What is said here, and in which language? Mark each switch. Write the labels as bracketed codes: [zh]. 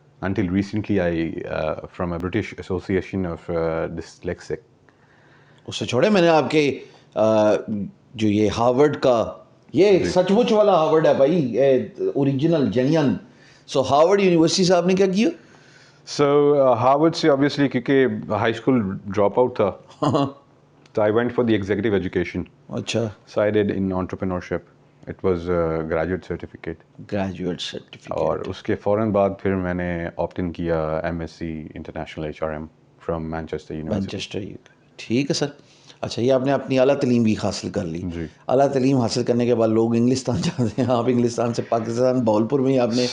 [en] until recently from a British Association of Dyslexic. [ur] اس سے چھوڑے, میں نے آپ کے جو یہ ہارورڈ کا یہ سچ مچ والا ہارورڈ ہے بھائی, اوریجنل جینین. سو ہارورڈ یونیورسٹی سے آپ نے کیا کیا؟ سو ہارورڈ سے obviously کیونکہ ہائی اسکول ڈراپ آؤٹ تھا, [en] so I went for the executive education. [ur] اچھا, [en] So I did in entrepreneurship. It was a graduate certificate. Graduate [ur] اور [en] Certificate. [ur] اس کے فوراً بعد پھر میں نے آپٹ ان کیا M S C international H R am from Manchester university. Manchester, ٹھیک ہے سر. اچھا, یہ آپ نے اپنی اعلیٰ تعلیم بھی حاصل کر لی. جی. اعلیٰ تعلیم حاصل کرنے کے بعد لوگ انگلستان جاتے ہیں, آپ انگلستان سے پاکستان بہاولپور میں ہی آپ نے.